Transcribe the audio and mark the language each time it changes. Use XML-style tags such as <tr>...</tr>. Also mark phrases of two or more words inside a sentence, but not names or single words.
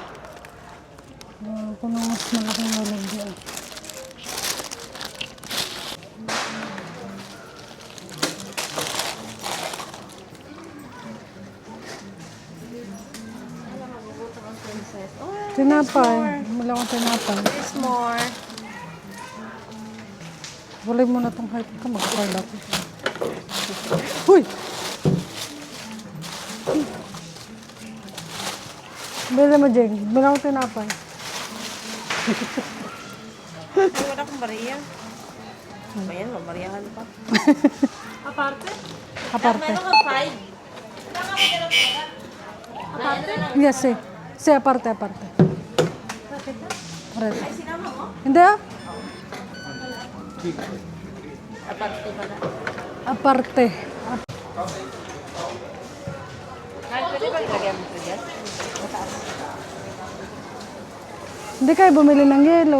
<tl>Ako na mas malaking lalagyan. Tinapay. Wala akong tinapay.</tl> <en>There's more.</en> <tl>Walay mo na itong hype ka. Mag-card ako. Uy! Bili mo, Jeng. Bili akong tinapay. Ay, wala akong bariya. Ayan, mabariyahan pa. Aparte? Aparte. Meron kang 5. Aparte? Yes, eh. Si aparte. Aparte. Ay, sinama mo? Hindi ah. Aparte pala. Aparte. Ay, pwede ba ilagyan mo ito dyan? Mataas. Hindi kayo bumili ng yelo.</tl>